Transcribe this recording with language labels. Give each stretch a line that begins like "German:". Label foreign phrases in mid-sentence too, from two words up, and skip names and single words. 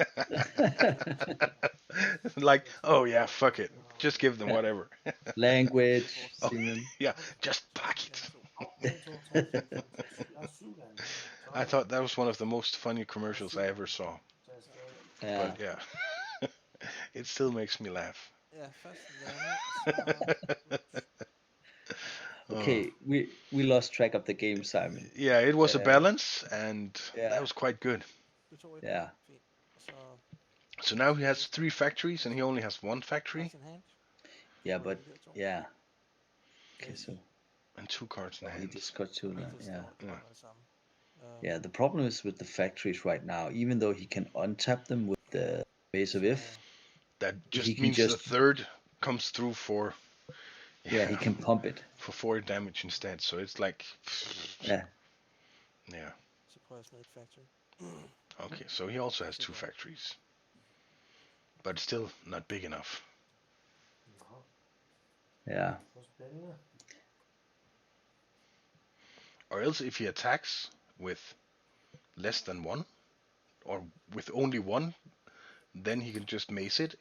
English: Like, oh yeah, fuck it. Just give them whatever. Language. Oh, yeah, just pack it. I thought that was one of the most funny commercials I ever saw.
Danish: Ja.
English: But yeah, it still makes me laugh.
Danish: Ja, først lande, så...
English: Okay, we lost track of the game, Simon. Yeah, it was a balance, and that was quite good.
Danish: Du tog et
English: Yeah.
Danish: fint. Og så
English: So now he has 3 factories, and he only has 1 factory cards in hand. Yeah,
Danish: Hvor
English: but
Danish: de der to.
English: yeah. Okay, so and 2 cards in he hand. just got two now.
Danish: Det
English: Yeah.
Danish: står det samme.
English: Yeah, the problem is with the factories right now, even though he can untap them with the Maze of If, That he just can means just the third comes through for yeah, he can pump it. for 4 damage instead. So it's like Yeah. yeah.
Danish: Så prøver jeg at smide et factory.
English: Okay, so he also has 2 factories, but still not big enough. Yeah. Or else, if he attacks with less than 1, or with only 1, then he can just mace it.